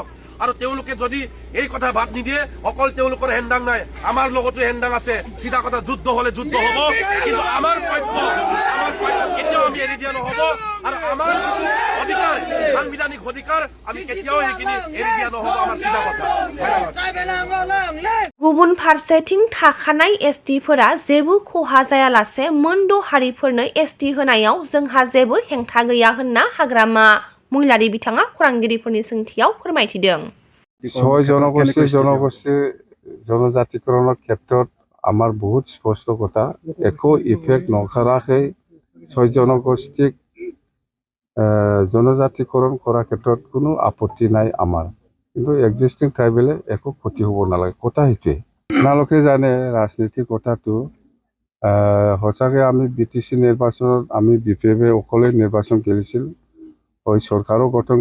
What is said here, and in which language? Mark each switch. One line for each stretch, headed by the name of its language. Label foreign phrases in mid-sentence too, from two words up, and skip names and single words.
Assamese: আৰু তেওঁলোকে যদি এই কথা বাদ নিদিয়ে, অকল তেওঁলোকৰ হেন্দাং নাই, আমাৰ লগতো হেন্দাং আছে, সিধা কথা যুদ্ধ হলে যুদ্ধ হব, কিন্তু আমাৰ পক্ষ কেতিয়াও আমি এৰি দিয়া নহব আৰু আমাৰ অধিকাৰ সাংবিধানিক অধিকাৰ আমি কেতিয়াও সেইখিনি এৰি দিয়া নহব। আমাৰ সিধা কথা।
Bodo: गुबुन फारसेथिं थाखानाय STफोरा जेबो खहा जायालासे मोन 6 हारिफोरनो ST होनायाव जोंहा जेबो हेंथा गैया होनना हाग्रामा महिलारि बिथाङा खौरांगिरिफोरनि सोंथियाव फोरमायथिदों।
Assamese: 6 জনগোষ্ঠী জনজাতিকৰণৰ ক্ষেত্ৰত আমাৰ বহুত স্পষ্ট কথা, একো ইফেক্ট নকৰাকৈ 6 জনগোষ্ঠীক জনজাতিকৰণ কৰাৰ ক্ষেত্ৰত কোনো আপত্তি নাই আমাৰ। কিন্তু
English: existing tribal
Assamese: একো ক্ষতি হ'ব নালাগে কথা সেইটোৱে আপোনালোকে জানে ৰাজনীতিৰ কথাটো সঁচাকৈ আমি BTC নিৰ্বাচনত আমি BPF অকলে নিৰ্বাচন খেলিছিল হয় চৰকাৰো গঠন